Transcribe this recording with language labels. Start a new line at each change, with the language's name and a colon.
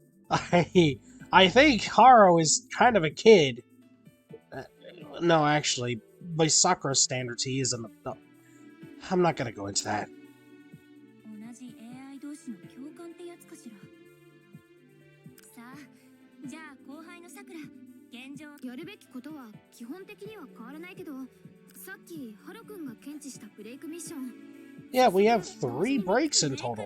English: I think Haro is kind of a kid. No, actually, by Sakura's standards, he is an adult. I'm not gonna go into that.
Japanese: 同じ AI 同士の共感ってやつかしら。さあ、じゃあ後輩のさくら、現状やるべきことは基本的には変わらないけど、さっきハロ君が検知したブレイクミッション。
English: Yeah, we have 3 breaks in total.